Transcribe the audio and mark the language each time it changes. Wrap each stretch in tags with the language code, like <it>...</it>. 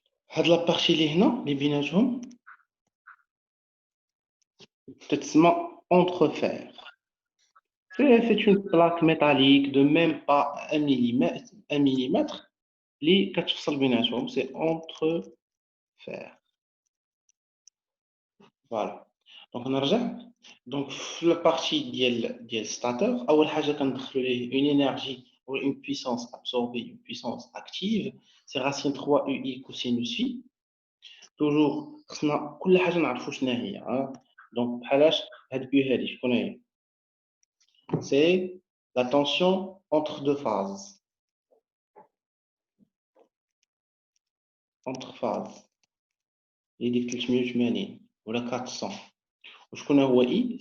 <ar>هاد لابارتي اللي هنا اللي بيناتهم تتسمى entrefer.</ar> <fr>C'est une plaque métallique de même pas 1 millimètre</fr> <ar>اللي كتفصل بيناتهم.</ar> <fr>C'est entrefer. Voilà. Donc نرجع. Donc</fr> <ar>في لابارتي ديال</ar> <fr>stateur أول حاجة</fr> <ar>كندخلو ليه</ar> <fr>une énergie ou une puissance absorbée, une puissance active. C'est racine 3 UI cosinus phi.</fr> <ar>Toujours خصنا كل حاجة نعرفو شنو هي.</ar> <fr>Donc</fr> <ar>بحالاش هاد بي هادي شكون هي؟</ar> <fr>C'est la tension entre deux phases. Entre phases. Il dit 380 ou la 400.</fr> <ar>وشكون هو</ar> <fr>I?</fr>